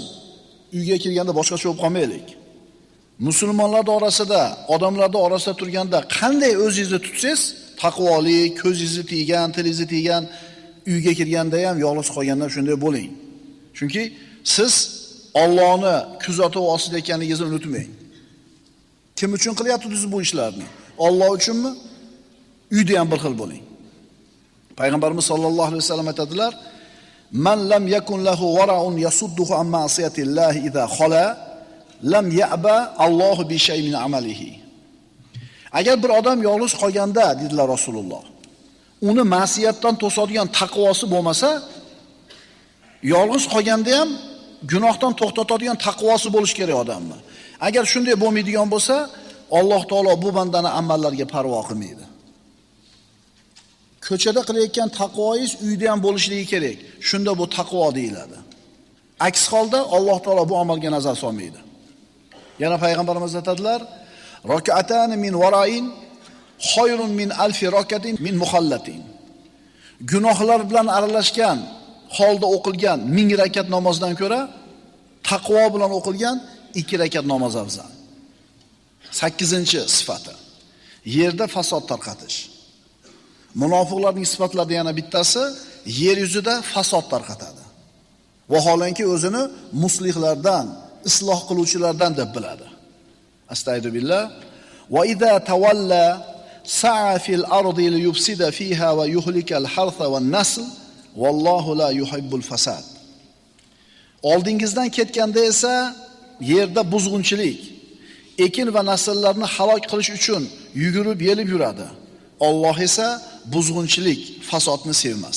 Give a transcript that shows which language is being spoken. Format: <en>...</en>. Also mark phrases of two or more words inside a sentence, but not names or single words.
<uz>Uyga kirganda boshqacha bo'lib qolmaylik. Musulmonlar orasida, odamlar orasida turganda qanday o'zingizni tutsangiz, taqvoli, ko'zingizni tiygan, tilingizni tiygan, uyga kirganda ham, yolg'iz qolganda shunday bo'ling. Chunki siz Allohni kuzatuv ostida ekanligingizni unutmang. Kim uchun qilyapsiz bu ishlarni? Alloh uchunmi? Uyda ham bir xil bo'ling. Payg'ambarimiz</uz> <ar>صلى الله عليه وسلم</ar> <uz>aytadilar:</uz> <ar>"من لم يكن له ورع يصده عن معصية الله إذا خلا، لم يعبأ الله بشيء من عمله."</ar> <uz>Agar bir odam yolg'iz qolganda, dedilar Rasululloh, uni ma'siyatdan to'sadigan taqvosi bo'lmasa, yolg'iz qolganda ham gunohdan to'xtatadigan taqvosi bo'lish kerak odamni. Agar shunday bo'lmaydigan bo'lsa, Alloh taolo bu bandani amallarga parvo qilmaydi. Ko'chada qilayotgan taqvoingiz uyda ham bo'lishligi kerak. Shunda bu taqvo deyiladi. Aks holda Alloh taolo bu amalga nazar solmaydi. Yana payg'ambarimiz aytadilar:</uz> <ar>"ركعتان من ورع خير من ألف ركعة من مخلط."</ar> <uz>Gunohlar bilan aralashgan holda o'qilgan 1000 rakat namozdan ko'ra taqvo bilan o'qilgan 2 rakat namoz afzal. 8-sifati. Yerda fasod tarqatish. Munofiqlarning sifatlaridan yana bittasi yer yuzida fasod tarqatadi. Vaholanki o'zini muslihlardan, isloh qiluvchilardan deb biladi.</uz> <ar>أستغفر الله. وإذا تولى سعى في الأرض ليفسد فيها ويهلك الحرث والنسل والله لا يحب الفساد.</ar> <uz>Oldingizdan ketganda esa yerda buzg'unchilik, ekin va nasllarni halok qilish uchun yugurib yelib yuradi. Alloh esa buzg'unchilik, fasodni sevmas.</uz>